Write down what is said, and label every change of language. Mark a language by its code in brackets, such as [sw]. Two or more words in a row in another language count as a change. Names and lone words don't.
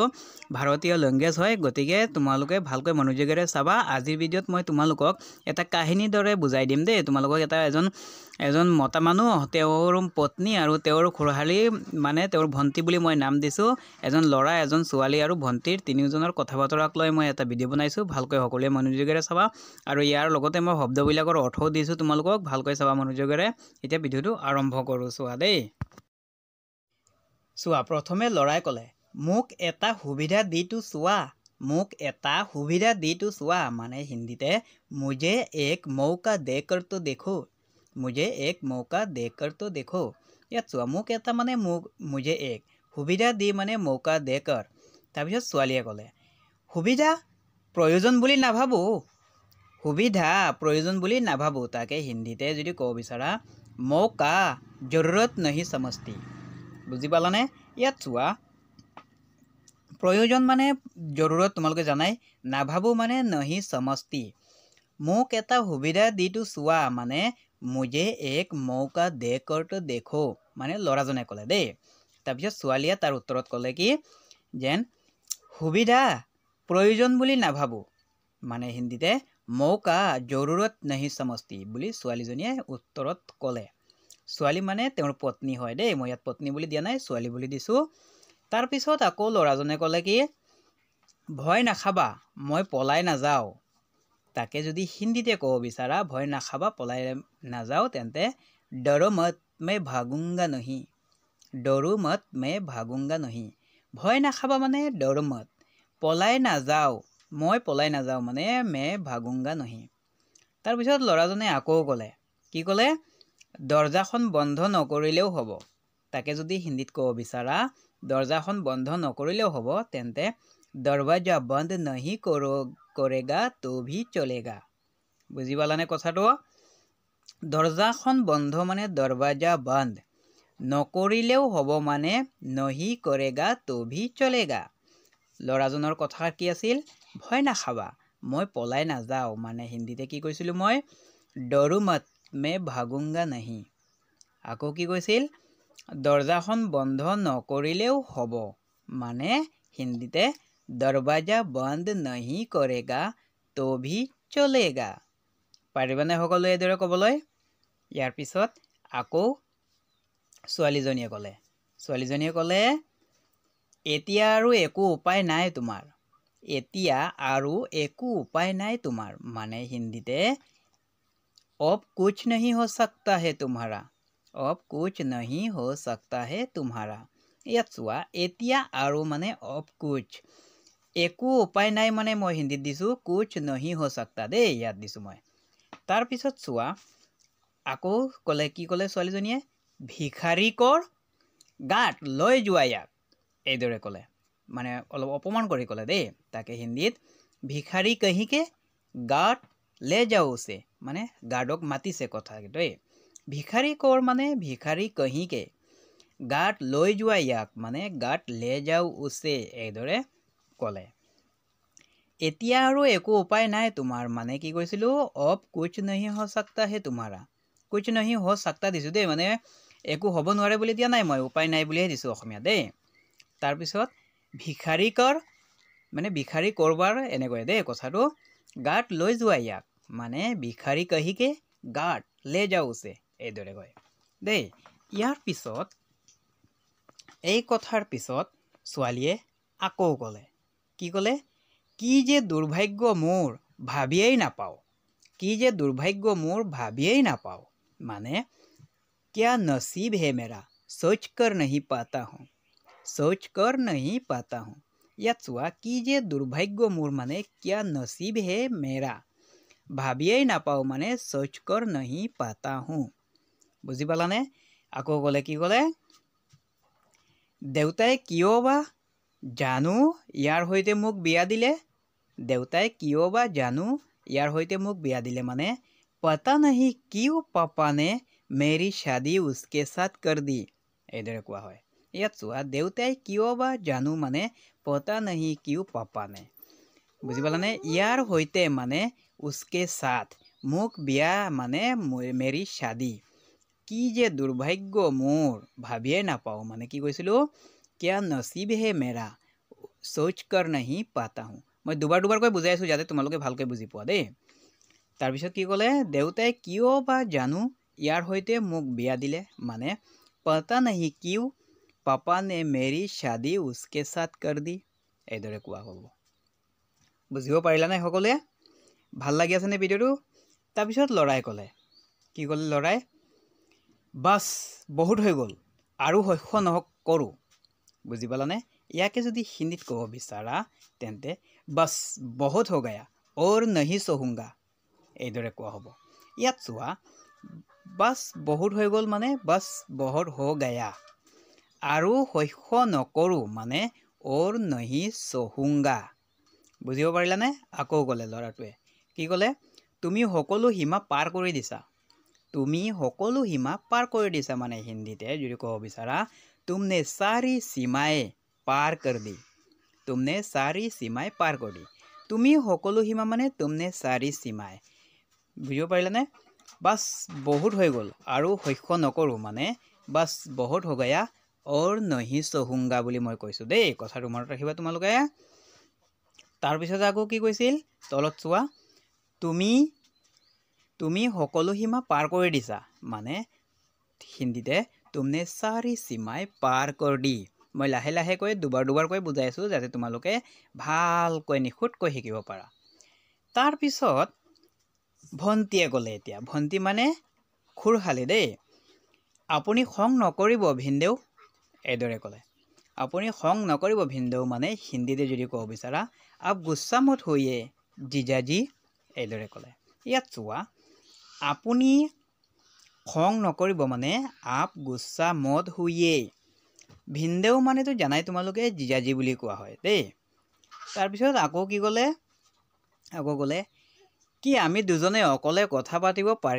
[as] ভাৰতীয় লেংগুৱেজ হয় গতিকে তোমালোকে ভালকৈ মনোযোগেৰে চাবা আজিৰ ভিডিঅ'ত মই তোমালোকক এটা কাহিনীৰ দৰে বুজাই দিম দেই তোমালোকক এজন মতা মানুহ তেওঁৰ পত্নী আৰু তেওঁৰ খুৰাহাৰী মানে তেওঁৰ ভণ্টি বুলি মই নাম দিছো এজন ল'ৰা এজন ছোৱালী আৰু ভণ্টিৰ তিনিওজনৰ কথা বতৰাক লৈ মই এটা ভিডিঅ' বনাইছো ভালকৈ সকলোৱে মনোযোগেৰে চাবা আৰু ইয়াৰ লগতে মই শব্দবিলাকৰ অৰ্থও দিছো তোমালোকক ভালকৈ চাবা মনোযোগেৰে এতিয়া ভিডিঅ'টো আৰম্ভ কৰোঁ চোৱা দেই চোৱা প্ৰথমে ল'ৰাই ক'লে মোক এটা সুবিধা দিটো চোৱা মোক এটা সুবিধা দিটো চোৱা মানে হিন্দীতে [hi] मुझे एक मौका देकर तो देखो मुझे एक मौका देकर तो देखो [as] ইয়াত চোৱা মোক এটা মানে [hi] मुझे एक [as] সুবিধা দি মানে [hi] मौका देकर [as] তাৰপিছত ছোৱালীয়ে ক'লে সুবিধা প্ৰয়োজন বুলি নাভাবো সুবিধা প্ৰয়োজন বুলি নাভাবো তাকে হিন্দীতে যদি ক'ব বিচাৰা [hi] मौका जरूरत नहीं समझती [as] বুজি পালানে ইয়াত চোৱা প্ৰয়োজন মানে জৰুৰত তোমালোকে জানাই নাভাবো মানে [hi] नहीं समझती [as] মোক এটা সুবিধা দিটো চোৱা মানে [hi] मुझे एक मौका देकर तो देखो [as] মানে ল'ৰাজনে ক'লে দেই তাৰপিছত ছোৱালীয়ে তাৰ উত্তৰত ক'লে কি যেন সুবিধা প্ৰয়োজন বুলি নাভাবো মানে হিন্দীতে [hi] मौका जरूरत नहीं समझती [as] বুলি ছোৱালীজনীয়ে উত্তৰত ক'লে ছোৱালী মানে তেওঁৰ পত্নী হয় দেই মই ইয়াত পত্নী বুলি দিয়া নাই ছোৱালী বুলি দিছো তাৰ পিছত আকৌ ল'ৰাজনে ক'লে কি ভয় নাখাবা মই পলাই নাযাওঁ তাকে যদি হিন্দীতে ক'ব বিচাৰা ভয় নাখাবা পলাই নাযাওঁ তেন্তে [hi] डरो मत मैं भागूंगा नहीं डरो मत मैं भागूंगा नहीं [as] ভয় নাখাবা মানে [hi] डरो मत [as] পলাই নাযাওঁ মই পলাই নাযাওঁ মানে [hi] मैं भागूंगा नहीं [as] তাৰ পিছত ল'ৰাজনে আকৌ ক'লে কি ক'লে দৰজাখন বন্ধ নকৰিলেও হ'ব তাকে যদি হিন্দীত ক'ব বিচাৰা দৰজাখন বন্ধ নকৰিলেও হ'ব তেন্তে [hi] दरवाजा बंद नहीं करेगा तो भी चलेगा [as] বুজি পালানে কথাটো দৰজাখন বন্ধ মানে [hi] दरवाजा बंद [as] নকৰিলেও হ'ব মানে [hi] नहीं करेगा तो भी चलेगा [as] ল'ৰাজনৰ কথা কি আছিল ভয় নাখাবা মই পলাই নাযাওঁ মানে হিন্দীতে কি কৈছিলো মই [hi] डरो मत मैं भागूंगा नहीं [as] আকৌ কি কৈছিল দৰজাখন বন্ধ নকৰিলেও হ'ব মানে হিন্দীতে [hi] दरवाजा बंद नहीं करेगा तो भी चलेगा [as] পাৰিবানে সকলোৱে এদৰে ক'বলৈ ইয়াৰ পিছত আকৌ ছোৱালীজনীয়ে ক'লে এতিয়া আৰু একো উপায় নাই তোমাৰ এতিয়া আৰু একো উপায় নাই তোমাৰ মানে হিন্দীতে [hi] अब कुछ नहीं हो सकता है तुम्हारा अब कुछ नहीं हो सकता है तुम्हारा [as] ইয়াত চোৱা এতিয়া আৰু মানে [hi] अब कुछ [as] একো উপায় নাই মানে মই হিন্দীত দিছো [hi] कुछ नहीं हो सकता [as] দেই ইয়াত দিছো মই তাৰ পিছত চোৱা আকৌ ক'লে কি ক'লে ছোৱালীজনীয়ে ভিখাৰীকৰ গাত লৈ যোৱা ইয়াক এইদৰে ক'লে মানে অলপ অপমান কৰি ক'লে দেই তাকে হিন্দীত ভিখাৰী কহিকে গাত [hi] ले जाओ उसे [as] মানে গাৰ্ডক মাতিছে কথা দেই ভিখাৰী কৰ মানে ভিখাৰী কহিকে গাত লৈ যোৱা ইয়াক মানে গাত [hi] ले जाओ उसे [as] এইদৰে ক'লে এতিয়া আৰু একো উপায় নাই তোমাৰ মানে কি কৈছিলো [hi] अब कुछ नहीं हो सकता है तुम्हारा कुछ नहीं हो सकता [as] দিছো দেই মানে একো হ'ব নোৱাৰে বুলি দিয়া নাই মই উপায় নাই বুলিহে দিছো অসমীয়া দেই তাৰ পিছত ভিখাৰী কৰ মানে ভিখাৰী কৰবাৰ এনেকৈ দেই কথাটো গাত লৈ যোৱা ইয়াক মানে ভিখাৰী কহিকে গাত [hi] ले जाओ उसे [as] এইদৰে কয় দেই ইয়াৰ পিছত এই কথাৰ পিছত ছোৱালীয়ে আকৌ ক'লে কি ক'লে কি যে দুৰ্ভাগ্য মোৰ ভাবিয়েই নাপাও কি যে দুৰ্ভাগ্য মোৰ ভাবিয়েই নাপাও মানে [hi] क्या नसीब है मेरा सोच कर नहीं पाता [as] हूँ ইয়াত চোৱা কি যে দুৰ্ভাগ্য মোৰ মানে [hi] क्या नसीब है मेरा [as] ভাবিয়েই নাপাও মানে [hi] सोच कर नहीं पाता हूँ [as] বুজি পালানে আকৌ ক'লে কি ক'লে দেউতাই কিয় বা জানো ইয়াৰ সৈতে মোক বিয়া দিলে দেউতাই কিয় বা জানো ইয়াৰ সৈতে মোক বিয়া দিলে মানে [hi] पता नहीं क्यों पापा ने मेरी शादी उसके साथ कर दी [as] এইদৰে কোৱা হয় ইয়াত চোৱা দেউতাই কিয় বা জানো মানে [hi] पता नहीं क्यों पापा ने [as] বুজি পালানে ইয়াৰ সৈতে মানে [hi] उसके साथ [as] মোক বিয়া মানে [hi] मेरी शादी [as] কি যে দুৰ্ভাগ্য মোৰ ভাবিয়ে নাপাওঁ মানে কি কৈছিলোঁ [hi] क्या नसीब है मेरा सोच कर नहीं पाता हूँ [as] মই দুবাৰকৈ বুজাই আছোঁ যাতে তোমালোকে ভালকৈ বুজি পোৱা দেই তাৰপিছত কি ক'লে দেউতাই কিয় বা জানো ইয়াৰ সৈতে মোক বিয়া দিলে মানে [hi] पता नहीं क्यों पापा ने मेरी शादी उसके साथ कर दी [as] এইদৰে কোৱা হ'ব বুজিব পাৰিলা নাই সকলোৱে ভাল লাগি আছে নে ভিডিঅ'টো তাৰপিছত লৰাই ক'লে কি ক'লে লৰাই বাস বহুত হৈ গ'ল আৰু সহ্য নহক কৰোঁ বুজি পালানে ইয়াকে যদি হিন্দীত ক'ব বিচাৰা তেন্তে [hi] बस बहुत हो गया और नहीं सहूंगा [as] এইদৰে কোৱা হ'ব ইয়াত চোৱা [hi] बस बहुत [as] হৈ গ'ল মানে [hi] बस बहुत हो गया [as] আৰু সহ্য নকৰোঁ মানে [hi] और नहीं सहूंगा [as] বুজিব পাৰিলানে আকৌ ক'লে ল'ৰাটোৱে কি ক'লে তুমি সকলো সীমা পাৰ কৰি দিছা তুমি সকলো সীমা পাৰ কৰি দিছা মানে হিন্দীতে যদি ক'ব বিচাৰা [hi] तुमने सारी सीमाएं पार कर दी तुमने सारी सीमाएं पार कर दी [as] তুমি সকলো সীমা মানে [hi] तुमने सारी सीमाएं [as] বুজিব পাৰিলানে [hi] बस बहुत [as] হৈ গ'ল আৰু সহ্য নকৰোঁ মানে [hi] बस बहुत हो गया और नहीं सहूंगा [as] বুলি মই কৈছোঁ দেই কথাটো মনত ৰাখিবা তোমালোকে তাৰপিছত আকৌ কি কৈছিল তলত চোৱা তুমি সকলো সীমা পাৰ কৰি দিছা মানে হিন্দীতে [hi] तुमने सारी सीमाएं पार कर दी [as] মই লাহে লাহে কৈ দুবাৰকৈ বুজাই আছোঁ যাতে তোমালোকে ভালকৈ নিখুঁতকৈ শিকিব পাৰা তাৰপিছত ভন্তিয়ে ক'লে এতিয়া ভন্তি মানে খুৰশালি দেই আপুনি খং নকৰিব ভিনদেউ এইদৰে ক'লে আপুনি খং নকৰিব ভিনদেউ মানে হিন্দীতে যদি ক'ব বিচাৰা [hi] आप गुस्सा मत होइए जीजाजी [as] এইদৰে ক'লে ইয়াত চোৱা আপুনি খং নকৰিব মানে [hi] आप गुस्सा मत होइए [as] ভিনদেউ মানেতো জানাই তোমালোকে জিজাজি বুলি কোৱা হয় দেই তাৰপিছত আকৌ কি ক'লে কি আমি দুজনে অকলে কথা পাতিব